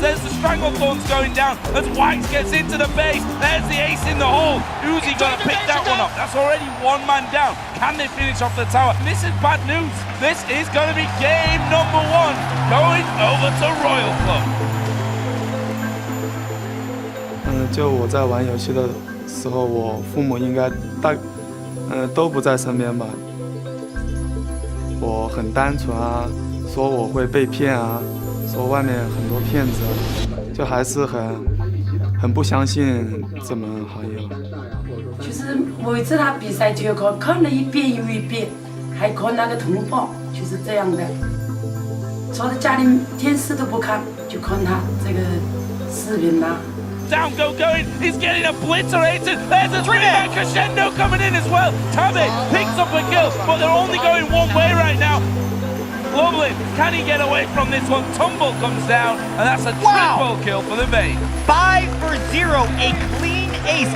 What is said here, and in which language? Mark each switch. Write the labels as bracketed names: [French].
[English] There's the Stranglethorns going down as White gets into the base. There's the ace in the hole. Uzi gonna pick that one up. That's already 1 man down. Can they finish off the tower? This is bad news. This is gonna be game #1 going over to Royal Club. [Chinese] 就我在玩游戏的时候，我父母应该都不在身边吧。我很单纯啊，说我会被骗啊，说外面很多骗子，就还是很不相信这门行业吧。就是每次他比赛就看了一遍又一遍，还看那个通报，就是这样的。坐在家里电视都不看，就看他这个视频呐。 [English] Down going, he's getting obliterated. There's a three-man crescendo coming in as well. Tabe picks up a kill, but they're only going one way right now. Lovely, can he get away from this one? Tumble comes down, and that's a triple kill for the Vayne. 5 for 0, a clean ace.